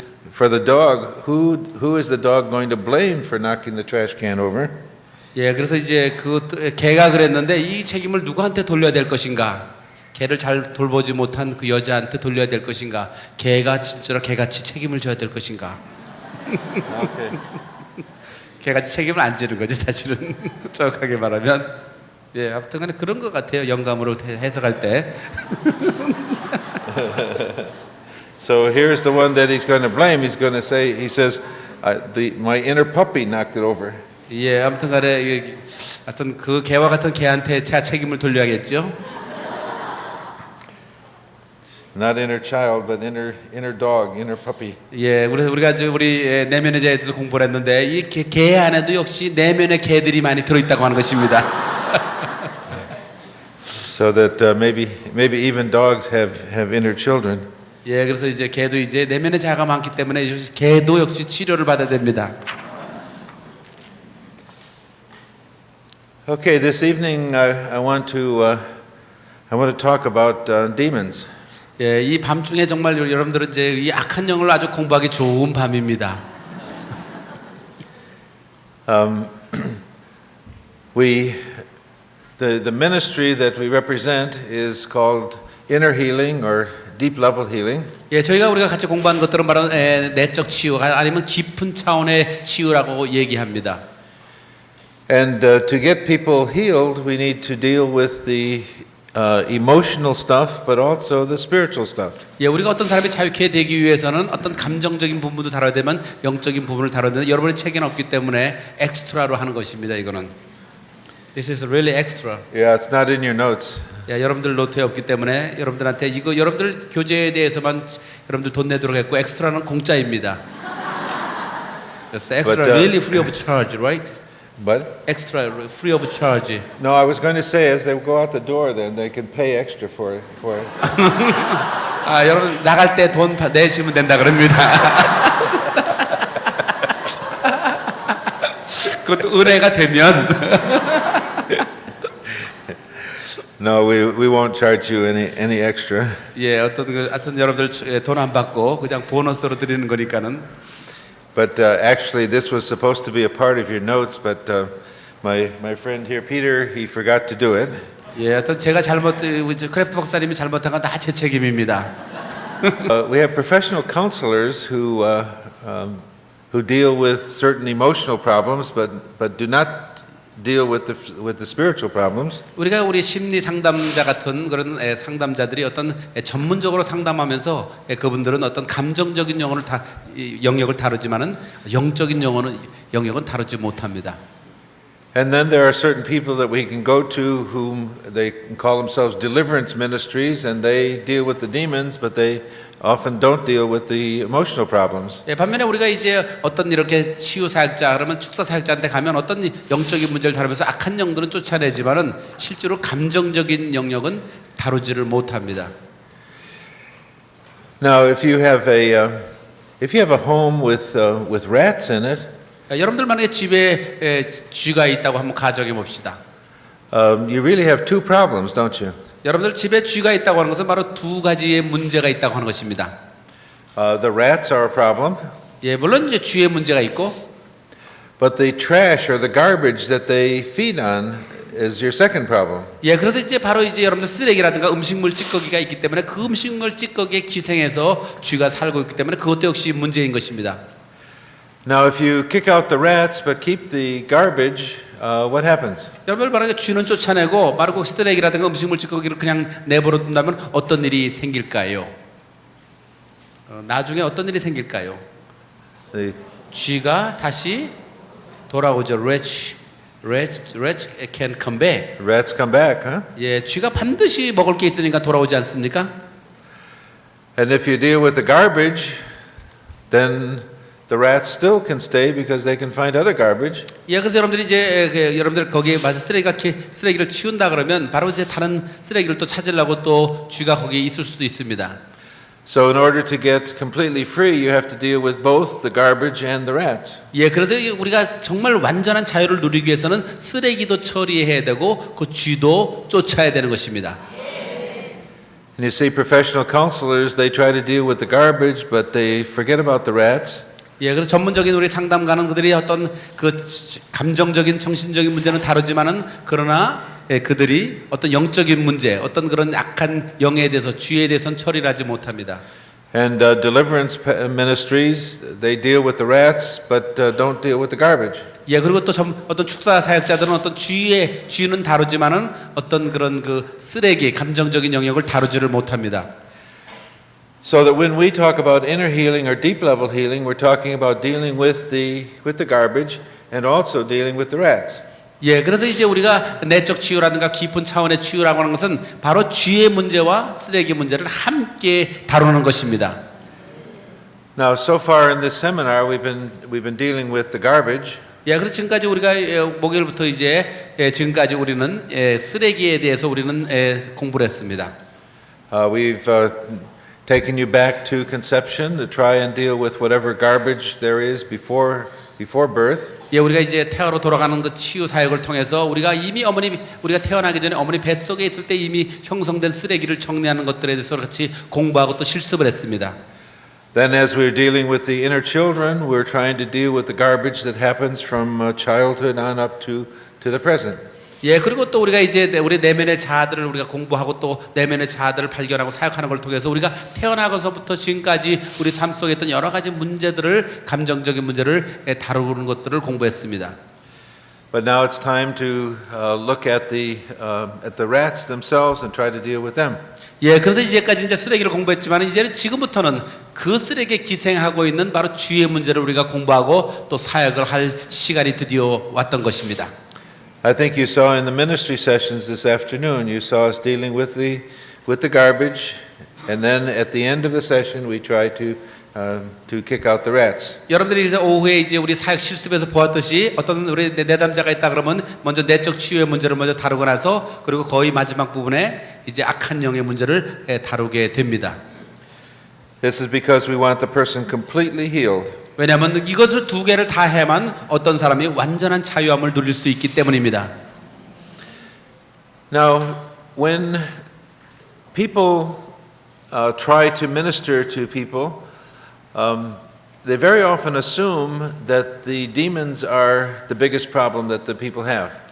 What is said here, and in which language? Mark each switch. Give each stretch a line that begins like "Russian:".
English: For the dog, who is the dog going to blame for knocking the trash can over?
Korean: 그래서 이제 개가 그랬는데 이 책임을 누구한테 돌려야 될 것인가? 개를 잘 돌보지 못한 그 여자한테 돌려야 될 것인가? 개가 진짜로 개같이 책임을 져야 될 것인가?
English: Okay.
Korean: 개같이 책임을 안 지는 거지 사실은. 정확하게 말하면. 아무튼간에 그런 것 같아요. 영감으로 해석할 때.
English: So here's the one that he's going to blame. He says, my inner puppy knocked it over.
Korean: 예, 아무튼간에 하여튼 그 개와 같은 개한테 차 책임을 돌려야겠죠.
English: Not inner child, but inner dog, inner puppy.
Korean: 예, 그래서 우리가 우리 내면의 자에서 공부를 했는데 이 개 안에도 역시 내면의 개들이 많이 들어있다고 하는 것입니다.
English: So that maybe even dogs have inner children.
Korean: 예, 그래서 이제 개도 이제 내면의 자가 많기 때문에 개도 역시 치료를 받아야 됩니다.
English: Okay, this evening I want to talk about demons.
Korean: 예, 이 밤중에 정말 여러분들은 이제 이 악한 영을 아주 공부하기 좋은 밤입니다.
English: The ministry that we represent is called inner healing or deep level healing.
Korean: 예, 우리가 같이 공부한 것들은 바로 내적 치유가 아니면 깊은 차원의 치유라고 얘기합니다.
English: And to get people healed, we need to deal with the emotional stuff, but also the spiritual stuff.
Korean: 예, 우리가 어떤 사람이 자유케 되기 위해서는 어떤 감정적인 부분도 다뤄야 되면 영적인 부분을 다뤄야 되는데 여러분의 책에는 없기 때문에 엑스트라로 하는 것입니다. 이거는
English: This is really extra. Yeah, it's not in your notes.
Korean: 야, 여러분들 노트에 없기 때문에 여러분들한테 이거 여러분들 교재에 대해서만 여러분들 돈 내도록 했고 엑스트라는 공짜입니다. 그래서
English: extra really free of charge, right? But Extra free of charge. no, I was going to say as they go out the door, then they can pay extra for it.
Korean: 아, 여러분 나갈 때 돈 내시면 된다 그럽니다. 그것도 은혜가 되면.
English: No, we won't charge you any extra.
Korean: 예, 하여튼 여러분들 돈 안 받고 그냥 보너스로 드리는 거니까는.
English: But actually, this was supposed to be a part of your notes, but my friend here, Peter, he forgot to do it.
Korean: 예, 하여튼 제가 크래프트 박사님이 잘못한 건 다 제 책임입니다.
English: We have professional counselors who deal with certain emotional problems, but do not deal with the spiritual problems.
Korean: 우리가 우리 심리 상담자 같은 그런 상담자들이 어떤 전문적으로 상담하면서 그분들은 어떤 감정적인 영역을 다루지만은 영적인 영역은 다루지 못합니다.
English: And then there are certain people that we can go to whom they can call themselves deliverance ministries, and they deal with the demons, but they often don't deal with the emotional problems.
Korean: 예, 반면에 우리가 이제 어떤 이렇게 치유 사역자 그러면 축사 사역자한테 가면 어떤 영적인 문제를 다루면서 악한 영들은 쫓아내지만은 실제로 감정적인 영역은 다루지를 못합니다.
English: Now, if you have a home with rats in it,
Korean: 여러분들 만약에 집에 쥐가 있다고 한번 가정해 봅시다.
English: you really have two problems, don't you?
Korean: 여러분들 집에 쥐가 있다고 하는 것은 바로 두 가지의 문제가 있다고 하는 것입니다.
English: The rats are a problem,
Korean: 예, 물론 이제 쥐의 문제가 있고,
English: but the trash or the garbage that they feed on is your second problem.
Korean: 예, 그래서 이제 바로 이제 여러분들 쓰레기라든가 음식물 찌꺼기가 있기 때문에 그 음식물 찌꺼기에 기생해서 쥐가 살고 있기 때문에 그것도 역시 문제인 것입니다.
English: Now, if you kick out the rats but keep the garbage, what happens?
Korean: 여러분들 만약에 쥐는 쫓아내고 바로 쓰레기라든가 음식물 찌꺼기를 그냥 내버려 둔다면 어떤 일이 생길까요? 나중에 어떤 일이 생길까요?
English: The
Korean: 쥐가 다시 돌아오죠.
English: Rats can come back. rats come back, huh?
Korean: 예, 쥐가 반드시 먹을 게 있으니까 돌아오지 않습니까?
English: And if you deal with the garbage, then the rats still can stay because they can find other garbage.
Korean: 예, 그래서 여러분들이 이제 여러분들 거기에 맞아 쓰레기를 치운다 그러면 바로 이제 다른 쓰레기를 또 찾으려고 또 쥐가 거기에 있을 수도 있습니다.
English: So in order to get completely free, you have to deal with both the garbage and the rats.
Korean: 예, 그래서 우리가 정말 완전한 자유를 누리기 위해서는 쓰레기도 처리해야 되고 그 쥐도 쫓아야 되는 것입니다.
English: And you see professional counselors, they try to deal with the garbage, but they forget about the rats.
Korean: 예, 그래서 전문적인 우리 상담가는 그들이 어떤 그 감정적인 정신적인 문제는 다루지만은 그러나 그들이 어떤 영적인 문제, 어떤 그런 악한 영에 대해서 쥐에 대해서는 처리를 하지 못합니다.
English: And deliverance ministries, they deal with the rats, but don't deal with the garbage.
Korean: 예, 그리고 또 어떤 축사 사역자들은 어떤 쥐는 다루지만은 어떤 그런 그 쓰레기, 감정적인 영역을 다루지를 못합니다.
English: So that when we talk about inner healing or deep level healing, we're talking about dealing with the garbage and also dealing with the rats.
Korean: 예, 그래서 이제 우리가 내적 치유라든가 깊은 차원의 치유라고 하는 것은 바로 쥐의 문제와 쓰레기 문제를 함께 다루는 것입니다.
English: Now, so far in this seminar, we've been dealing with the garbage.
Korean: 예, 그래서 지금까지 우리가 목요일부터 이제 지금까지 우리는 쓰레기에 대해서 우리는 공부를 했습니다.
English: We've taken you back to conception to try and deal with whatever garbage there is before birth.
Korean: 예, 우리가 이제 태아로 돌아가는 그 치유 사역을 통해서 우리가 이미 우리가 태어나기 전에 어머니 뱃속에 있을 때 이미 형성된 쓰레기를 정리하는 것들에 대해서 같이 공부하고 또 실습을 했습니다.
English: Then as we're dealing with the inner children, we're trying to deal with the garbage that happens from childhood on up to the present.
Korean: 예, 그리고 또 우리가 이제 우리 내면의 자아들을 우리가 공부하고 또 내면의 자아들을 발견하고 사역하는 걸 통해서 우리가 태어나고서부터 지금까지 우리 삶 속에 있던 여러 가지 문제들을 감정적인 문제를 다루는 것들을 공부했습니다.
English: But now it's time to look at the rats themselves and try to deal with them.
Korean: 예, 그래서 이제까지 이제 쓰레기를 공부했지만 이제는 지금부터는 그 쓰레기에 기생하고 있는 바로 쥐의 문제를 우리가 공부하고 또 사역을 할 시간이 드디어 왔던 것입니다.
English: I think you saw in the ministry sessions this afternoon, you saw us dealing with the garbage, and then at the end of the session, we try to kick out the rats.
Korean: 여러분들이 이제 오후에 이제 우리 사역 실습에서 보았듯이 어떤 우리 내담자가 있다 그러면 먼저 내적 치유의 문제를 먼저 다루고 나서 그리고 거의 마지막 부분에 이제 악한 영의 문제를 다루게 됩니다.
English: This is because we want the person completely healed.
Korean: 왜냐하면 이것을 두 개를 다 해만 어떤 사람이 완전한 자유함을 누릴 수 있기 때문입니다.
English: Now, when people try to minister to people, they very often assume that the demons are the biggest problem that the people have.